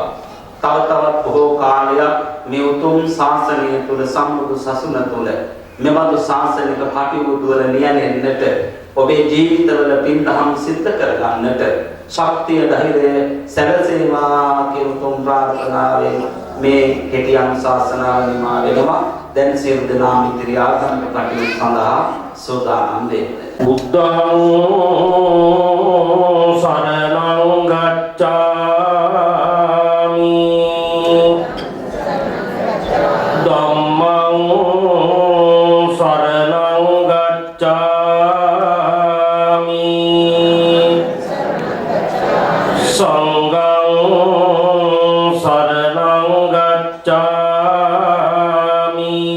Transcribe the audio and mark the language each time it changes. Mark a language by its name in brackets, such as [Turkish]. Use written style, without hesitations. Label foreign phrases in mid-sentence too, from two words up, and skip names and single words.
[Sinhala] තව තවත් බොහෝ කාලයක් මේ උතුම් ශාසනය තුල සම්බුදු සසුන තුල මෙබඳු ශාසනික කටයුතු වල නියැලෙන්නට ඔබේ ජීවිතවල පින්දහම් සිද්ධ කරගන්නට ශක්තිය ධෛර්යය සැලසේවා කියන උතුම් ප්‍රාර්ථනාවෙන් මේ කෙටි අනුශාසනාව නිමා වෙනවා. දැන් සියලු දෙනා මිත්‍රි ආගමික කටයුතු සඳහා සෝදානම් වෙන්න. [Pali] බුද්ධං සරණං ගච්ඡාමි ධම්මං සරණං ගච්ඡාමි සංඝං සරණං ගච්ඡාමි